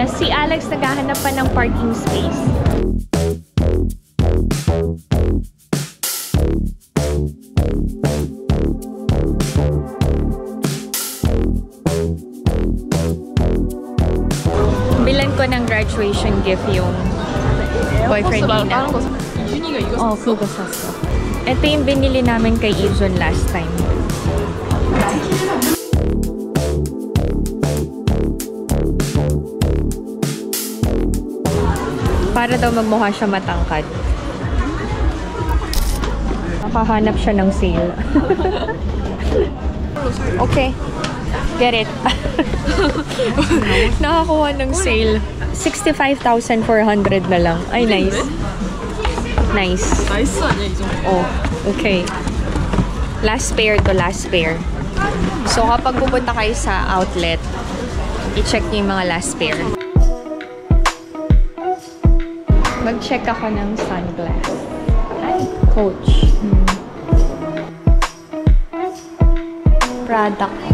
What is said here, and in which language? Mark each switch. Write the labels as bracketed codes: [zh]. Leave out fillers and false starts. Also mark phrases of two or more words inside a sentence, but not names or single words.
[tl] Si Alex naghahanap pa ng parking space. Bilan ko ng [en] graduation gift [tl] yung boyfriend Ina. [ko] Oh, 그거 샀어. [tl] Ito yung binili namin kay Ijun [en] last time. [tl] Para daw magmukha siya matangkad. Nakahanap siya ng sale. [en] Okay. Get it. [tl] Nakakuha ng sale. 65,400 na lang. Ay, [en] nice. Nice. [ko] 나이스 아니야 이 정도? [en] Oh, okay. Last pair to last pair. So, [tl] kapag pupunta kayo sa outlet, i-check niyo yung mga [en] last pair. [tl] Mag-check ako ng sunglass. [en] Ay, Coach. Product.